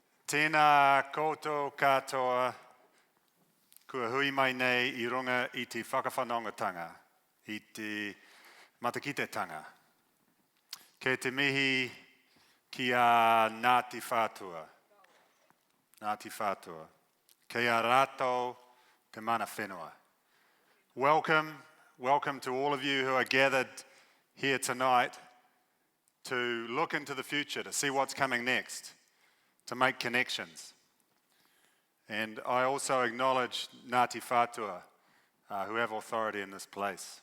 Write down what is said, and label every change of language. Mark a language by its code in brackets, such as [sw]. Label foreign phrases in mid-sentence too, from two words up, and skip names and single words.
[mi] Tēnā koutou katoa, kua hui mai nei I runga I te whakawhanongatanga, I te matakitetanga. Kei te mihi ki a Ngāti Whātua. Ngāti Whātua. Kei a rātou te mana whenua. [en] Welcome to all of you who are gathered here tonight to look into the future, to see what's coming next, to make connections. And I also acknowledge Ngāti Whātua, who have authority in this place.